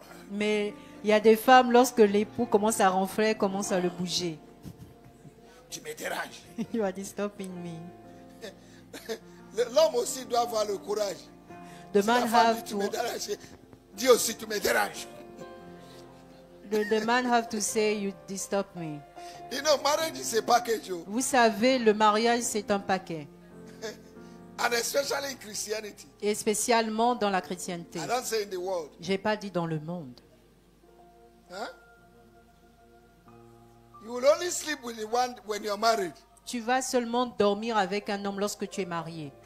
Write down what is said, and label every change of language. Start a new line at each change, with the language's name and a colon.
French: Mais il y a des femmes, lorsque l'époux commence à ronfler, elles commencent à le bouger. Tu me déranges.
English: You are disturbing me.
French: L'homme aussi doit avoir le courage.
English: The man have to.
French: Dis aussi, tu me déranges.
English: The man have to say, you disturb me. You know, marriage is a package.
French: Vous savez, le mariage c'est un paquet.
English: And especially in Christianity.
French: Et spécialement dans la chrétienté.
English: I don't say in the world.
French: J'ai pas dit dans le monde. Huh?
English: You will only sleep with the one when you're married.
French: Tu vas seulement dormir avec un homme lorsque tu es marié.